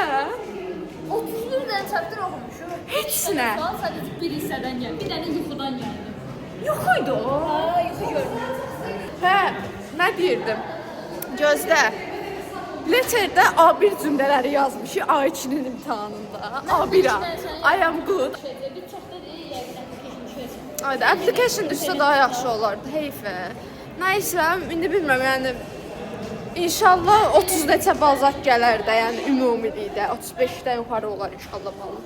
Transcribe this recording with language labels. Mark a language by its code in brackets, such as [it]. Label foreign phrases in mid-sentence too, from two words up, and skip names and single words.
[tr] 31 tane chapter okumuşum. [az] Heçsinə. [tr] Sadece bir hisseden geldi. Bir tane yuxudan geldi. [az] Yox idi o. Aa yuxu gördüm. Hə, nə deyirdim? Gözlə. Leterdə A1 cümlələri yazmışıq A2-nin imtahanında. [en] A1-a. I am good. [tr] Bir çox da değil yani. [az] Ayda, application düşsə daha yaxşı olardı, heyfə. Nəysə, indi bilmirəm, yəni İnşallah 30 neçə balzaq gələr də, yəni ümumilikdə 35-dən yuxarı olar inşallah falan.